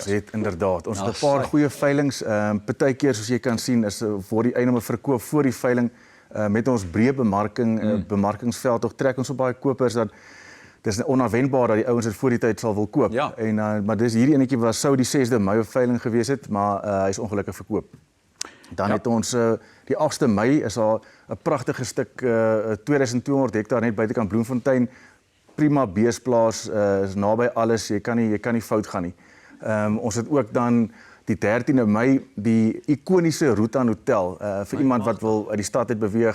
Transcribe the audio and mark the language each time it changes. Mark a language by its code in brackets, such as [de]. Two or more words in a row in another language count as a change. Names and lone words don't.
[af] Ons het inderdaad. Ons het 'n paar goeie veilings. Partykeer soos jy kan sien word die eiendomme verkoop voor die veiling met ons breë bemarkingsveld. Tog trek ons op baie kopers dat dis onverwendbaar dat die ouens dit voor die tyd sal wil koop. Ja. Maar dis hierdie enetjie wat sou die 6de Mei op veiling gewees het, maar hy is ongelukkig verkoop. Dan het ons die 8de Mei is daar 'n pragtige stuk 2200 hektaar net buitekant Bloemfontein. Prima beesplaas, is naby alles, jy kan nie fout gaan nie. Ons het ook dan die 13de Mei die ikoniese Rutan Hotel vir iemand wat wil uit die stad uit beweeg.